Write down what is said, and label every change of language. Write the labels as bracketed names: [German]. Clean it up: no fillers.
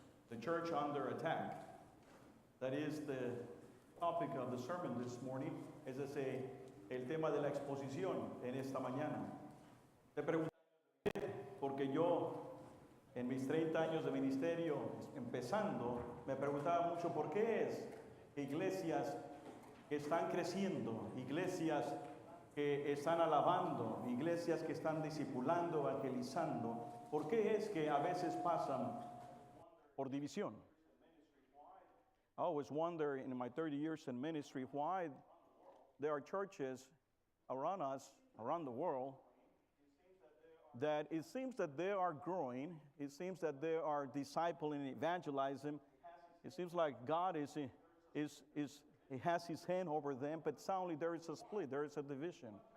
[English] The church under attack. That is the topic of the sermon this morning. [Spanish] Ese es el tema de la exposición en esta mañana. Te pregunto, porque yo en mis 30 años de ministerio, empezando, me preguntaba mucho por qué es que iglesias que están creciendo, iglesias que están alabando, iglesias que están discipulando, evangelizando, ¿por qué es que a veces pasan por división? [English] I always wonder in my 30 years in ministry why there are churches around us, around the world, that it seems that they are growing, it seems that they are discipling, evangelizing. It seems like God he has his hand over them, but suddenly there is a split, there is a division.